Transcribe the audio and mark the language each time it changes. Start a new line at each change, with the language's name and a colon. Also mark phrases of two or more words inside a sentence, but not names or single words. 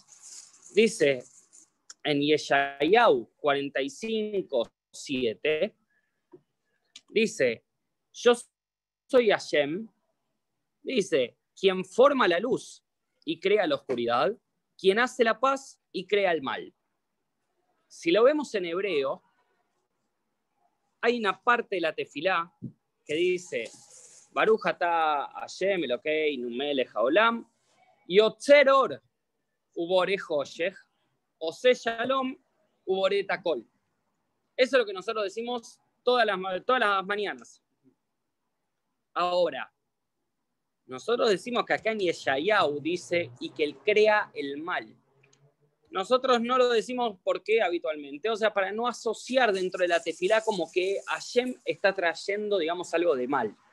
Spanish: Dice en Yeshayahu 45:7, dice, yo soy Hashem, dice, quien forma la luz y crea la oscuridad, quien hace la paz y crea el mal. Si lo vemos en hebreo, hay una parte de la tefilá que dice,
Hebrew: ברוך אתה השם אלוקינו מלך העולם, יוצר אור ובורא חושך, עושה שלום ובורא את הכל.
Spanish: Eso es lo que nosotros decimos todas las mañanas. Ahora, nosotros decimos que acá en Yeshayahu dice, y que él crea el mal. Nosotros no lo decimos ¿por qué habitualmente? O sea, para no asociar dentro de la tefilá como que Hashem está trayendo, digamos, algo de mal.